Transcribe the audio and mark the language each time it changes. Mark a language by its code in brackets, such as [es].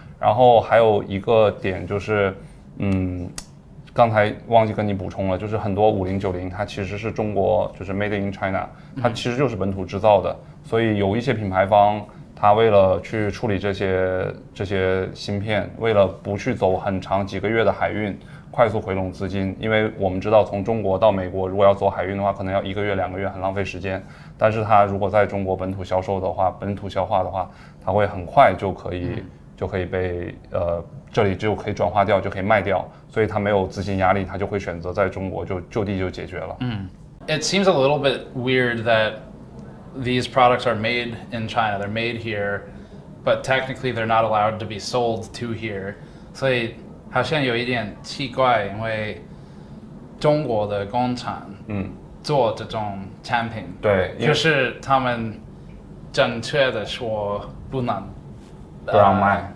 [zh] 然后还有一个点就是，刚才忘记跟你补充了，就是很多5090它其实是中国就是 Made in China， 它其实就是本土制造的，所以有一些品牌方它为了去处理这些芯片，为了不去走很长几个月的海运，快速回笼资金，因为我们知道从中国到美国如果要走海运的话，可能要1个月2个月，很浪费时间。但是它如果在中国本土销售的话，本土消化的话，它会很快就可以被这里就可以转化掉，就可以卖掉，所以它没有资金压力，它就会选择在中国就地就解决了。 [en] It seems a little bit weird that these products are made in China. They're made here, but technically they're not allowed to be sold to here. [zh] 所以好像有一点奇怪，因为中国的工厂做这种产品，对，就是他们正确的说不让卖。